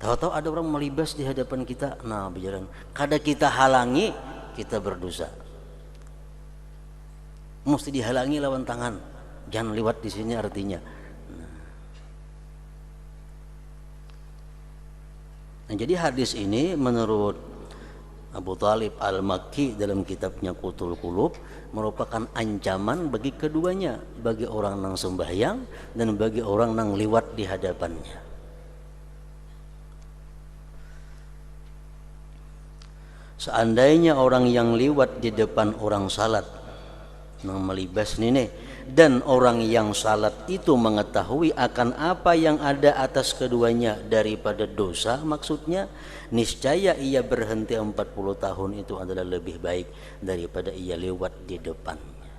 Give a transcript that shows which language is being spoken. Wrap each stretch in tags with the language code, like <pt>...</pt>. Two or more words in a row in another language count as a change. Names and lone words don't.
<id>Tahu-tahu ada orang melibas di hadapan kita, nah berjalan. Kada kita halangi, kita berdosa. Mesti dihalangi lawan tangan. Jangan lewat di sini artinya. Nah, jadi hadis ini menurut Abu Talib Al-Makki dalam kitabnya Qutul Qulub merupakan ancaman bagi keduanya, bagi orang nang sembahyang dan bagi orang nang liwat di hadapannya. Seandainya orang yang liwat di depan orang salat nang melibas nih, dan orang yang salat itu mengetahui akan apa yang ada atas keduanya daripada dosa, maksudnya niscaya ia berhenti 40 tahun itu adalah lebih baik daripada ia lewat di depannya.</id>